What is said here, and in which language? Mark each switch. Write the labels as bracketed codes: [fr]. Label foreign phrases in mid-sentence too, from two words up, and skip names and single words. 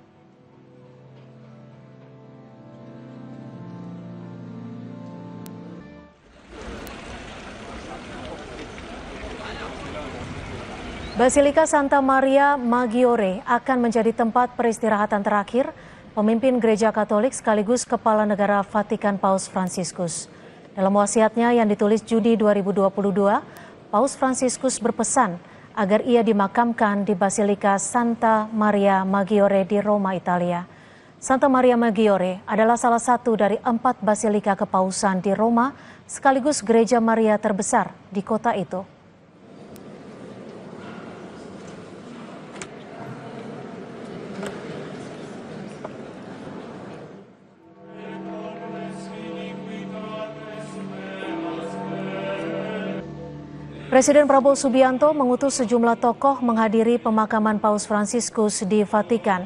[id] Basilika Santa Maria Maggiore akan menjadi tempat peristirahatan terakhir pemimpin Gereja Katolik sekaligus Kepala Negara Vatikan Paus Fransiskus. Dalam wasiatnya yang ditulis Juni 2022, Paus Fransiskus berpesan agar ia dimakamkan di Basilika Santa Maria Maggiore di Roma, Italia. Santa Maria Maggiore adalah salah satu dari 4 basilika kepausan di Roma sekaligus gereja Maria terbesar di kota itu. Presiden Prabowo Subianto mengutus sejumlah tokoh menghadiri pemakaman Paus Fransiskus di Vatikan.